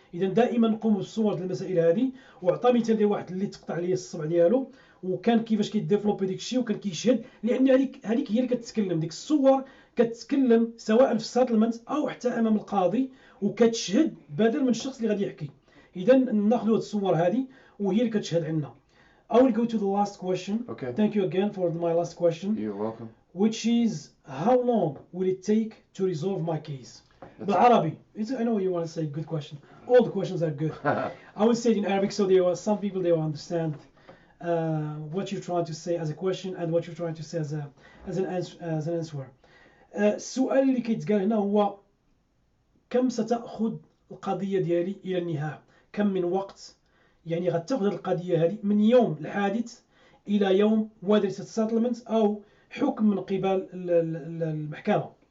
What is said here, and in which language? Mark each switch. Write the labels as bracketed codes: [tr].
[ar] اذا دائما نقوم بالصور ديال المسائل هذه. وعطى مثال ديال واحد اللي تقطع ليه الصبع ديالو، وكان كيفاش كيديفلوبي ديك الشيء، وكان كيشهد، لان هذيك هي اللي كتتكلم، ديك الصور كتتكلم سواء في السيتلمنت او حتى امام القاضي، وكتشهد بدل من الشخص اللي غادي يحكي. اذا ناخذوا هاد الصور هذه وهي اللي كتشهد عندنا. [en] I will go to the last question. Okay. Thank you again for my last question. You're welcome. Which is, how long will it take to resolve my case? [ar] بالعربي. [en] I know you want to say good question. All the questions are good. I will say it in Arabic so some people they will understand what you're trying to say as a question and what you're trying to say as an answer. [ar] السؤال اللي كيتقال هنا هو كم ستأخذ القضية ديالي إلى النهاية؟ كم من وقت يعني غتاخذ القضية هذه من يوم الحادث إلى يوم [en] whether it's a settlement [ar] أو حكم من قبل المحكمة.